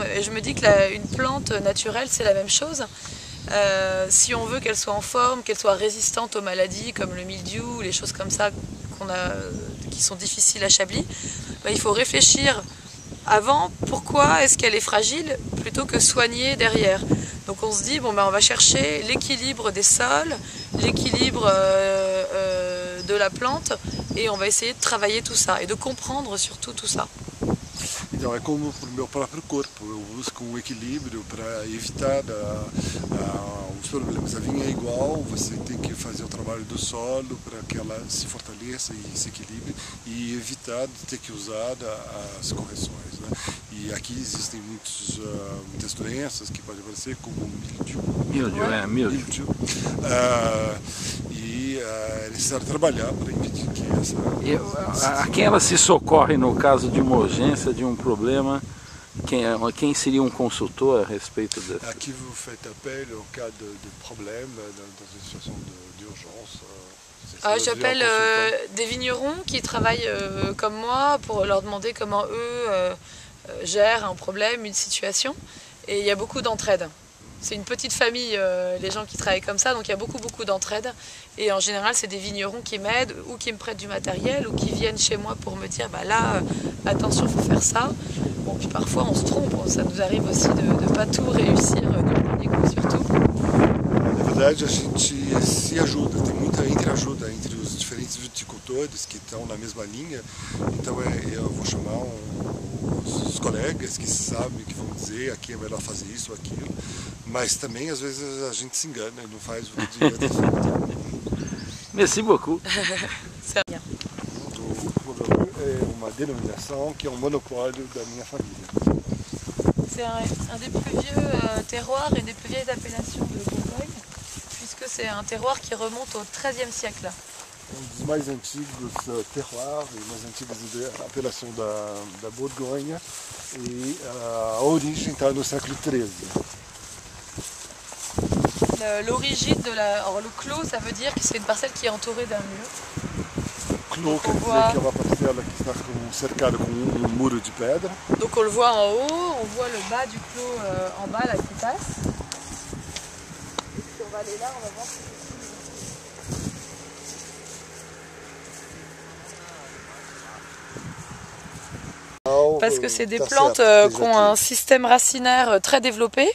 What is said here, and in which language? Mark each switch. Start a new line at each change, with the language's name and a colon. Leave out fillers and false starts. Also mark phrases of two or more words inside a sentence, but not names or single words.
French: Et je me dis qu'une plante naturelle c'est la même chose. Si on veut qu'elle soit en forme, qu'elle soit résistante aux maladies comme le mildiou, les choses comme ça qui sont difficiles à Chablis, il faut réfléchir avant pourquoi est-ce qu'elle est fragile plutôt que soigner derrière. Donc on se dit, bon, on va chercher l'équilibre des sols, l'équilibre de la plante et on va essayer de travailler tout ça et de comprendre surtout tout ça.
Portuguese: Então é como para o meu próprio corpo, eu busco um equilíbrio para evitar os problemas. A vinha é igual, você tem que fazer o trabalho do solo para que ela se fortaleça e se equilibre e evitar de ter que usar as correções, né? E aqui existem muitas doenças que podem aparecer, como o míldio. Míldio. E é necessário trabalhar para impedir que A quem ela se socorre no caso de uma urgência, de um problema? Quem seria um consultor a respeito disso?
French: Aqui vous faites appel au cas de problème, dans une situation d'urgence. J'appelle des vignerons qui travaillent comme moi pour leur demander comment eux gèrent un problème, une situation. Et il y a beaucoup d'entraide. C'est une petite famille, les gens qui travaillent comme ça, donc il y a beaucoup d'entraide. Et en général, c'est des vignerons qui m'aident ou qui me prêtent du matériel ou qui viennent chez moi pour me dire bah là, attention, il faut faire ça. Bon, puis parfois on se trompe, ça nous arrive aussi de ne pas tout réussir du premier coup surtout.
Portuguese: Na verdade, a gente se ajuda, tem muita entreajuda entre os diferentes viticultores que estão na mesma linha. Então eu vou chamar os colegas que sabem, que vão dizer aqui é melhor fazer isso ou aquilo. Mas também às vezes a gente se engana e não faz o que devia ter feito.
French: Merci beaucoup. C'est rien.
Portuguese: O Clodovil é uma denominação que é um monopólio da minha família.
French: C'est un des plus vieux terroirs et des plus vieilles appellations de Bourgogne, puisque c'est un terroir qui remonte au XIIIe siècle.
Portuguese: Um dos mais antigos terroirs e mais antigas apelações da Borgonha, e a origem está no século XIII.
French: L'origine de la... Alors le clos, ça veut dire que c'est une parcelle qui est entourée d'un mur.
Portuguese: Clos quer dizer que é uma parcela que está cercada com muro de pedra.
French: Donc on le voit en haut, on voit le bas du clos en bas là qui passe. Et si on va aller là, on va voir ce que c'est. Parce que c'est des plantes qui ont un système racinaire très développé.